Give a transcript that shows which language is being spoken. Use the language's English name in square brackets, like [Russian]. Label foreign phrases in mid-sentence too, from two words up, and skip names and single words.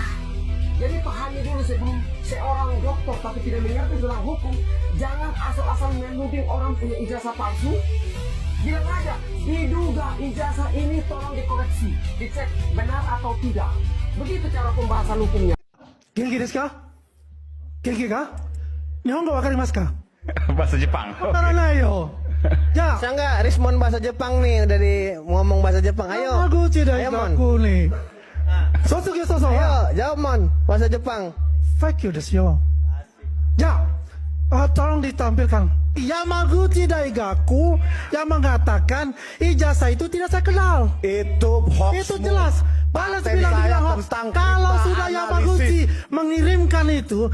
[Indonesian] Jadi pahami dulu sebelum seorang dokter tapi tidak mengerti tentang hukum, jangan asal-asal menuding orang punya ijazah palsu. Bilang aja, diduga ijazah ini tolong dikoreksi, dicek benar atau tidak. Begitu cara pembahasan hukumnya. [Japanese] 元気ですか? 元気か？日本語わかりますか? [Indonesian] Bahasa Jepang. [Japanese] わからないよ. Ya. [Indonesian] Saya nggak respon bahasa Jepang nih dari ngomong bahasa Jepang. Ayo. Aku tidak aku nih. Ayo, jawab Mon, bahasa Jepang. [English] Fuck you [Japanese] ですよ. [Indonesian] Ya. Tolong ditampilkan. Yamaguchi Daigaku yang mengatakan ijazah itu tidak saya kenal. Itu hoax. Itu jelas. Balas bilang hoax. Kalau sudah Yamaguchi mengirimkan itu,